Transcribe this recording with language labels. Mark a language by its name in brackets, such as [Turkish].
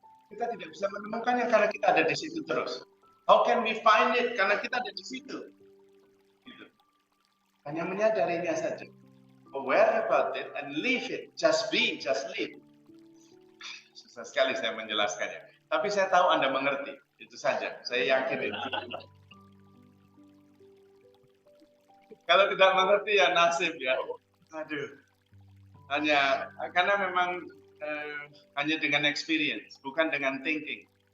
[Indonesian] Kita tidak bisa menemukannya karena kita ada di situ terus. [English] How can we find it? [Indonesian] Karena kita ada di situ. Gitu. Hanya menyadarinya saja. [English] Aware about it and live it. Just be, just live. [Indonesian] Susah sekali saya menjelaskannya. Tapi saya tahu Anda mengerti. Itu saja. Saya yakin itu. Kalau tidak mengerti ya nasib ya. Aduh. Karena memang hanya dengan experience, bukan dengan thinking.